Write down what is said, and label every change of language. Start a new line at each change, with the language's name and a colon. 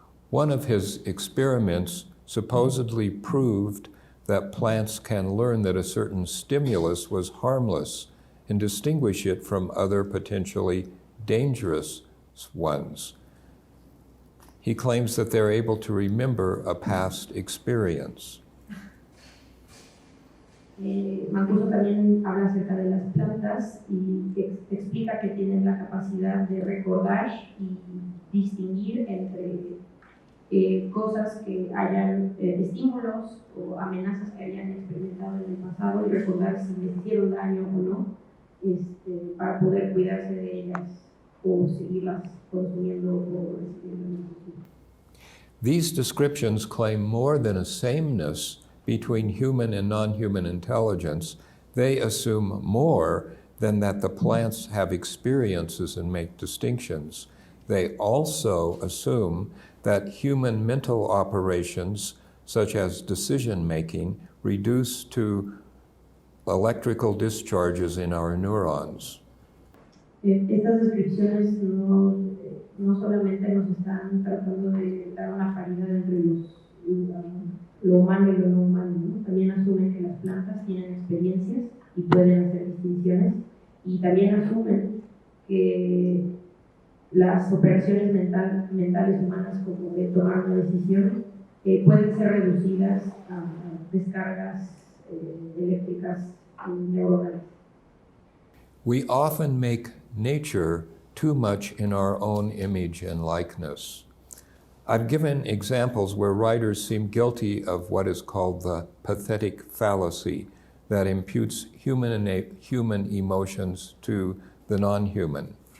English: One of his experiments supposedly proved that plants can learn that a certain stimulus was harmless and distinguish it from other potentially dangerous ones. He claims that they're able to remember a past experience.
Spanish: Mancuso también habla acerca de las plantas y explica que tienen la capacidad de recordar y distinguir entre cosas que hayan, estímulos o amenazas que hayan experimentado en el pasado y recordar si les hicieron daño o no, para poder cuidarse de ellas o seguirlas consumiendo o recibiendo en el futuro.
English: These descriptions claim more than a sameness between human and non-human intelligence. They assume more than that the plants have experiences and make distinctions. They also assume that human mental operations, such as decision-making, reduce to electrical discharges in our neurons.
Spanish: Estas descripciones no solamente nos están tratando de dar una paridad entre lo humano y lo no humano, ¿no? también asumen que las plantas tienen experiencias y pueden hacer distinciones, y también asumen que las operaciones mentales humanas, como de tomar una decisión, pueden ser reducidas a descargas eléctricas neuronales.
English: We often make nature too much in our own image and likeness. I've given examples where writers seem guilty of what is called the pathetic fallacy that imputes human emotions to the non-human.